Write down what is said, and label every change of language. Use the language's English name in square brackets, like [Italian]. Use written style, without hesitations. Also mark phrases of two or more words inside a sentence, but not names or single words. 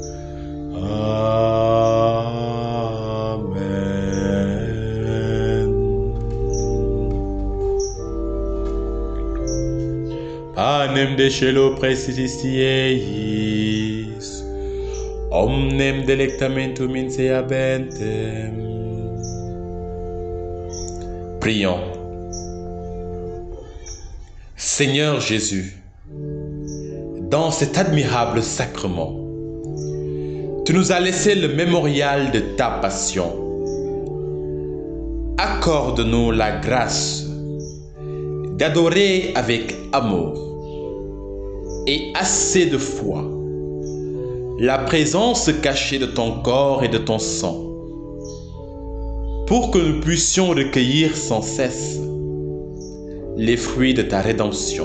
[Latin] Amen. Panem de celo praestitieis, omnem delectamentum in se habentem. [French] Prions. Seigneur Jésus, dans cet admirable sacrement, tu nous as laissé le mémorial de ta passion. Accorde-nous la grâce d'adorer avec amour et assez de foi la présence cachée de ton corps et de ton sang, pour que nous puissions recueillir sans cesse les fruits de ta rédemption.